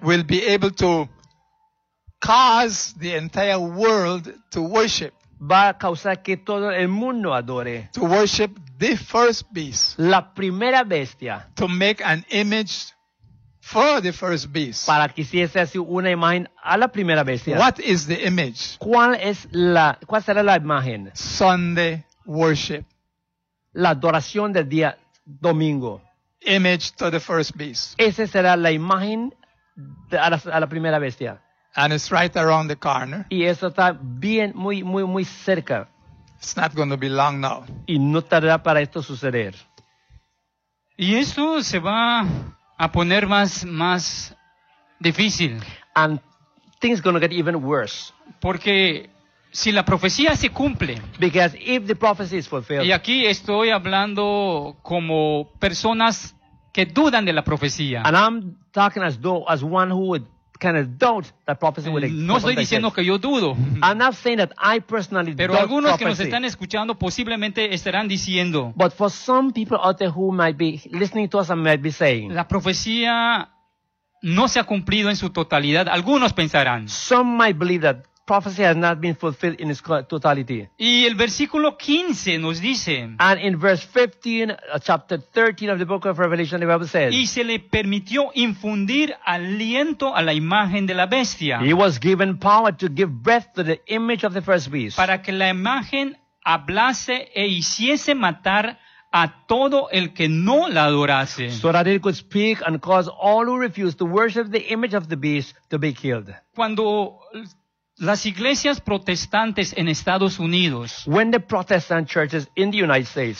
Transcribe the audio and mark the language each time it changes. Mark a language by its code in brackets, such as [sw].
[en] will be able to cause the entire world to worship. [es] Va a causar que todo el mundo adore. [en] To worship the first beast. [es] La primera bestia. [en] To make an image for the first beast. [es] Para que hiciese así una imagen a la primera bestia. [en] What is the image? [es] ¿Cuál será la imagen? [en] Sunday worship. [es] La adoración del día domingo. [en] Image to the first beast. [es] Esa será la imagen a la primera bestia. [en] And it's right around the corner. [es] Y eso está bien, muy, muy, muy cerca. [en] It's not going to be long now. [es] Y no tardará para esto suceder. Y esto se va a poner más difícil. [en] And things going to get even worse. [es] Porque si la profecía se cumple. [en] Because if the prophecy is fulfilled. [es] Y aquí estoy hablando como personas que dudan de la profecía. [en] And I'm talking as one who would kind of doubt that prophecy will [es] no estoy diciendo que yo dudo. [en] I'm not saying that I personally [es] pero [en] doubt [es] algunos [en] prophecy. [es] Que nos están escuchando posiblemente estarán diciendo. [en] But for some people out there who might be listening to us and might be saying. [es] La profecía no se ha cumplido en su totalidad. Algunos pensarán. [en] Some might believe that prophecy has not been fulfilled in its totality. [es] Y el versículo 15 nos dice. [en] And in verse 15, chapter 13 of the book of Revelation, the Bible says. [es] Y se le permitió infundir aliento a la imagen de la bestia. [en] He was given power to give breath to the image of the first beast. [es] Para que la imagen hablase e hiciese matar a todo el que no la adorase. [en] So that it could speak and cause all who refused to worship the image of the beast to be killed. [es] Cuando Las iglesias protestantes en Estados Unidos. [en] When the Protestant churches in the United States.